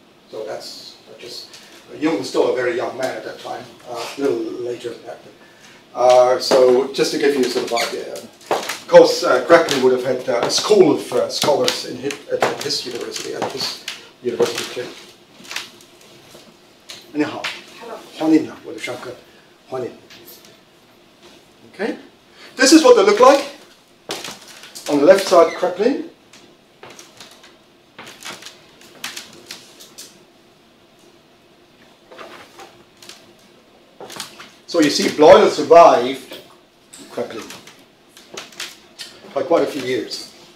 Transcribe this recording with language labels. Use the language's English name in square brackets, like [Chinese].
[English] So that's just, Jung was still a very young man at that time, a little later than that. So just to give you a sort of idea. Of course, Kraepelin would have had a school of scholars at his university, clinic. [Chinese] 你好，欢迎我的上课，欢迎。 [English] Okay, this is what they look like. On the left side, Kraepelin. So you see, Bleuler survived Kraepelin by quite a few years.